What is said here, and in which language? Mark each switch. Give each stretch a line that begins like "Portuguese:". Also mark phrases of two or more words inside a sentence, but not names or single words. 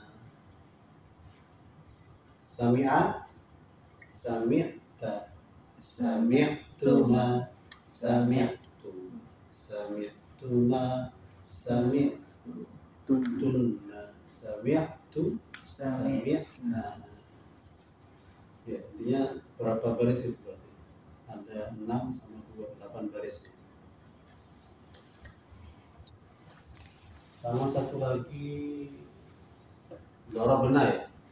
Arabic: سمع سمعت سمعتما سمعت سمعتما سمعتن, سمعت سمعنا.
Indonesian: Ya, intinya berapa baris itu berarti? Ada 6 sama 2, 8 baris. Sama satu lagi dorobna ya.